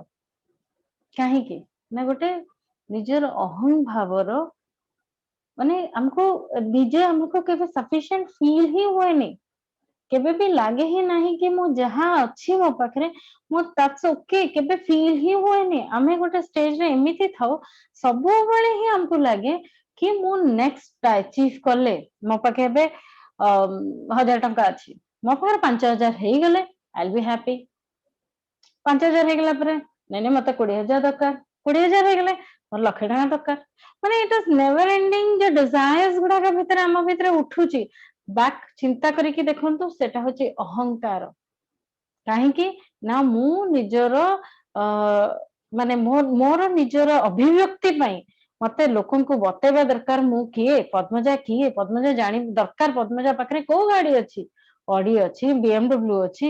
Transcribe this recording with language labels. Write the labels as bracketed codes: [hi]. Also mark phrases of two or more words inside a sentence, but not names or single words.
[or] କାହିଁକି ନା ଗୋଟେ ନିଜର ଅହଂ ଭାବର ମାନେ ଆମକୁ ନିଜେ ଆମକୁ କେବେ [en] sufficient feel [or] ହିଁ ହୁଏନି, କେବେ ବି ଲାଗେ ହିଁ ନାହିଁ କି ମୁଁ ଯାହା ଅଛି ମୋ ପାଖରେ ମୁଁ [en] that's okay, [or] କେବେ ଫିଲ୍ ହିଁ ହୁଏନି। ଆମେ ଗୋଟେ ଷ୍ଟେଜରେ ଏମିତି ଥାଉ ସବୁବେଳେ ହିଁ ଆମକୁ ଲାଗେ କି ମୁଁ [en] next achieve [or] କଲେ, ମୋ ପାଖେ ଏବେ 1000 ଟଙ୍କା ଅଛି, ମୋ ପାଖରେ 5000 ହେଇଗଲେ [en] I'll be happy। [or] 5000 ହେଇଗଲା ପରେ ନାଇଁ ମତେ 20,000 ଦରକାର, 20,000 ହେଇଗଲେ ମୋର 1,00,000 ଟଙ୍କା ଦରକାର। ମାନେ [en] it is never ending [or] ଯୋ ଡିଜାୟର୍ସ ଗୁଡାକ ଭିତରେ ଆମ ଭିତରେ ଉଠୁଛି, ବାକ୍ ଚିନ୍ତା କରିକି ଦେଖନ୍ତୁ ସେଟା ହଉଛି ଅହଙ୍କାର। କାହିଁକି ନା ମୁଁ ନିଜର ମାନେ ମୋର ନିଜର ଅଭିବ୍ୟକ୍ତି ପାଇଁ ମତେ ଲୋକଙ୍କୁ ବତେଇବା ଦରକାର ମୁଁ କିଏ, ପଦ୍ମଜା କିଏ, ପଦ୍ମଜା ଜାଣି ଦରକାର ପଦ୍ମଜା ପାଖରେ କୋଉ ଗାଡି ଅଛି, ଅଡି ଅଛି, BMW ଅଛି।